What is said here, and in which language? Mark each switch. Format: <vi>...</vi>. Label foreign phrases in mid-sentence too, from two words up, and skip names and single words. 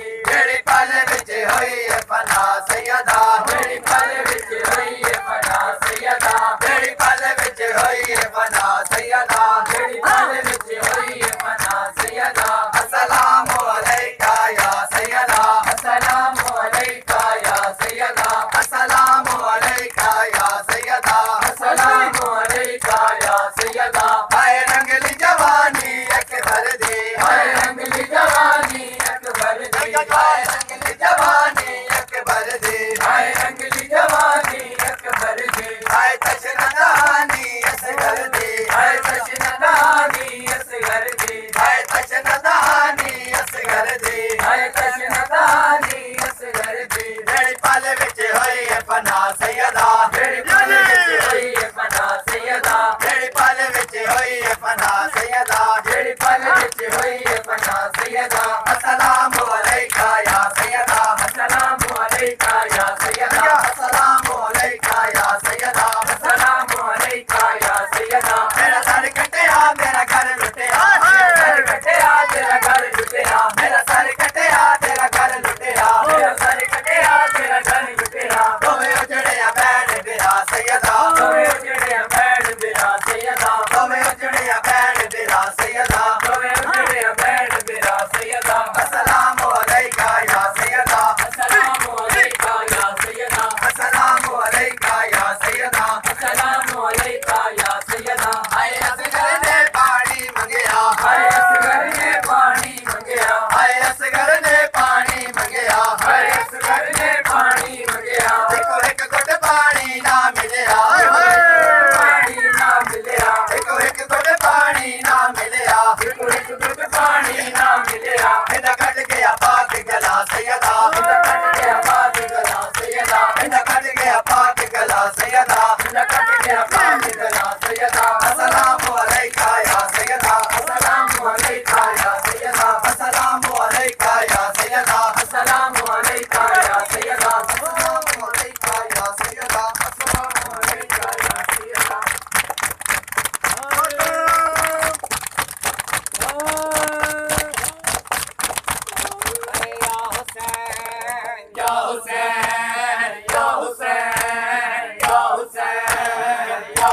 <pa>ਜਿਹੜੀ ਪਲ ਵਿਚ ਹੋਈ ਹੈ ਫ਼ਨਾ ਸੱਯਦਾ, ਜਿਹੜੀ ਪਲ ਵਿਚ ਹੋਈ ਹੈ ਫ਼ਨਾ ਸੱਯਦਾ, ਜਿਹੜੀ ਪਲ ਵਿਚ ਹੋਈ ਹੈ ਫ਼ਨਾ ਸੱਯਦਾ, ਜਿਹੜੀ ਪਲ ਵਿਚ ਹੋਈ ਹੈ ਫ਼ਨਾ ਸੱਯਦਾ।</pa> <ar>السلام عليك يا سيدة, السلام عليك يا سيدة, السلام عليك يا سيدة, السلام عليك يا سيدة.</ar> <pa>ਹਾਏ ਰੰਗਲੀ ਜਵਾਨੀ ਅਕਬਰ ਦੀ, ਹਾਏ ਰੰਗਲੀ ਜਵਾਨੀ ਅਕਬਰ ਦੀ, ਹਾਏ ਰੰਗਲੀ ਜਵਾਨੀ ਅਕਬਰ ਦੀ, ਹਾਏ ਰੰਗਲੀ ਜਵਾਨੀ ਅਕਬਰ ਦੀ, ਹਾਏ ਤਸ਼ਨਾਦਾਨੀ ਅਸਗਰ ਦੀ, ਹਾਏ ਤਸ਼ਨਾਦਾਨੀ ਅਸਗਰ ਦੀ, ਹਾਏ ਤਸ਼ਨਾਦਾਨੀ ਅਸਗਰ ਦੀ, ਹਾਏ ਤਸ਼ਨਾਦਾਨੀ ਅਸਗਰ ਦੀ। ਜਿਹੜੀ ਪਲ ਵਿਚ ਹੋਈ ਹੈ ਫ਼ਨਾ ਸੱਯਦਾ, ਜਿਹੜੀ ਪਲ ਵਿਚ ਹੋਈ ਹੈ ਫ਼ਨਾ ਸੱਯਦਾ, ਜਿਹੜੀ ਪਲ ਵਿਚ ਹੋਈ ਹੈ ਫ਼ਨਾ ਸੱਯਦਾ, ਜਿਹੜੀ ਪਲ ਵਿਚ ਹੋਈ ਹੈ ਫ਼ਨਾ ਸੱਯਦਾ।</pa> <ar>السلام عليك يا سيدة, السلام عليك يا سيدة, السلام عليك يا سيدة, السلام عليك يا سيدة.</ar> <pa>ਮੇਰਾ ਸਿਰ ਕਟਿਆ ਮੇਰਾ ਘਰ ਲੁਟਿਆ, ਮੇਰਾ ਸਿਰ ਕਟਿਆ ਤੇਰਾ ਘਰ ਲੁਟਿਆ, ਮੇਰਾ ਸਿਰ ਕਟਿਆ ਤੇਰਾ ਘਰ ਲੁਟਿਆ, ਮੇਰਾ ਸਿਰ ਕਟਿਆ ਤੇਰਾ ਘਰ ਲੁਟਿਆ। ਤੁਮ੍ਹੇਂ ਉਜੜਿਆ ਬੈਠ ਦਿਆ ਸੱਯਦਾ, ਤੁਮ੍ਹੇਂ ਉਜੜਿਆ ਬੈਠ ਦਿਆ ਸੱਯਦਾ, ਤੁਮ੍ਹੇਂ ਉਜੜਿਆ ਬੈਠ ਦਿਆ ਸੱਯਦਾ, ਤੁਮ੍ਹੇਂ ਉਜੜਿਆ ਬੈਠ ਦਿਆ ਸੱਯਦਾ।</pa> <ar>السلام عليك يا سيدة, السلام عليك يا سيدة, السلام عليك يا سيدة, السلام عليك يا سيدة.</ar> <pa>ਹਾਏ ਅਸਗਰ ਨੇ ਪਾਣੀ ਮੰਗਿਆ, ਹਾਏ ਅਸਗਰ ਨੇ ਪਾਣੀ ਮੰਗਿਆ, ਹਾਏ ਅਸਗਰ ਨੇ ਪਾਣੀ ਮੰਗਿਆ, ਹਾਏ ਅਸਗਰ ਨੇ ਪਾਣੀ ਮੰਗਿਆ। ਦੇਖੋ ਇੱਕ ਘੁੱਟ ਪਾਣੀ ਨਾ ਮਿਲਿਆ, ਪਾਣੀ ਨਾ ਮਿਲਿਆ, ਦੇਖੋ ਇੱਕ ਘੁੱਟ ਪਾਣੀ ਨਾ ਮਿਲਿਆ, ਦੇਖੋ ਇੱਕ ਘੁੱਟ ਪਾਣੀ ਨਾ ਮਿਲਿਆ। ਇਧਰ ਕਟ ਗਿਆ ਪਾਕ ਗਲਾ ਸੱਯਦਾ, ਇਧਰ ਕਟ ਗਿਆ ਪਾਕ ਗਲਾ ਸੱਯਦਾ, ਇਧਰ ਕਟ ਗਿਆ ਪਾਕ ਗਲਾ ਸੱਯਦਾ, ਇਧਰ ਕਟ ਗਿਆ ਪਾਕ ਗਲਾ ਸੱਯਦਾ।</pa> <ar>السلام عليك يا سيدة, السلام عليك يا سيدة, السلام عليك يا سيدة, السلام عليك يا سيدة, السلام عليك يا سيدة, السلام عليك يا سيدة. يا حسين يا حسين يا حسين يا</ar>